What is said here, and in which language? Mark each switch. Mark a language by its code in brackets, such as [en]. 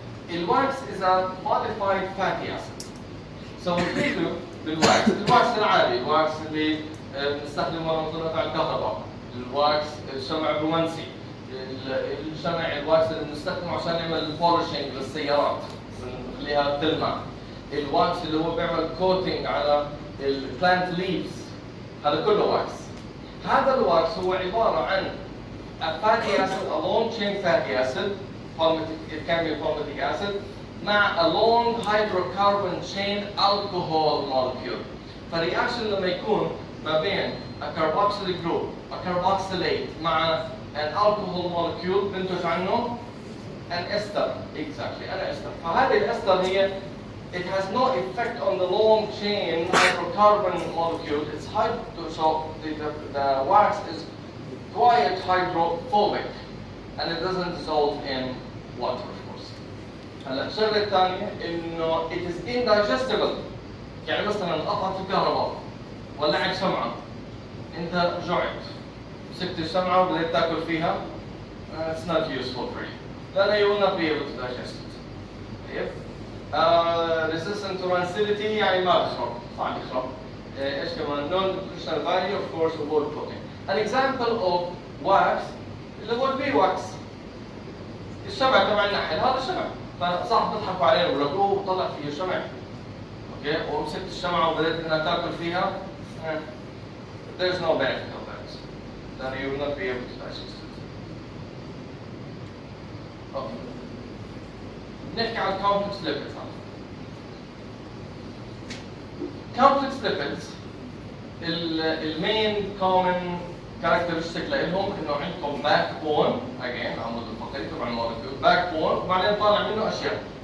[en] الواكس is a modified fatty acid. [ar] So نحكي بالواكس، الواكس العادي، الواكس اللي بنستخدمه لمصنوعات الكهرباء، الواكس الشمع الرومانسي، الشمع الواكس اللي بنستخدمه عشان نعمل بولشنج للسيارات بنخليها تلمع، الواكس اللي هو بيعمل كوتنج على البلانت ليفز، هذا كله واكس. هذا الواكس هو عباره عن [en] a fatty acid, a long chain fatty acid, it can be palmitic acid, مع a long hydrocarbon chain alcohol molecule. [ar] فالرياكشن لما يكون ما بين [en] a carboxylic group, a carboxylate مع an alcohol molecule بنتج عنه an ester. Exactly, an ester. [ar] فهذه الاستر هي [en] it has no effect on the long chain hydrocarbon molecule. It's so the wax is quite hydrophobic and it doesn't dissolve in water, of course. [ar] هلا الشغله الثانيه انه [en] it is indigestible. [ar] يعني مثلا قطعت الكهرباء ولعت شمعه، انت جعت مسكت الشمعه وبدأت تاكل فيها، [en] it's not useful for you. [ar] لأنه [en] you will not be able to digest it. [ar] طيب [en] resistant to rancidity [ar] يعني ما بيخرب، صعب يخرب. ايش كمان؟ [en] non-nutritional value of course of all protein. An example of wax [ar] اللي هو البي واكس. الشمع تبع النحل هذا شمع، فصح بيضحكوا علينا بيقولوا لك اوه طلع فيه شمع. اوكي؟ ومسكت الشمعة وبدأت انها تاكل فيها. [en] There's no benefit of that. Then you will not be able to digest it. Okay. [ar] نحكي عن complex lipids. complex lipids المين common characteristic لهم انه عندكم باك بون again عمود الفقري تبع المولكيول باك بون وبعدين طالع منه اشياء.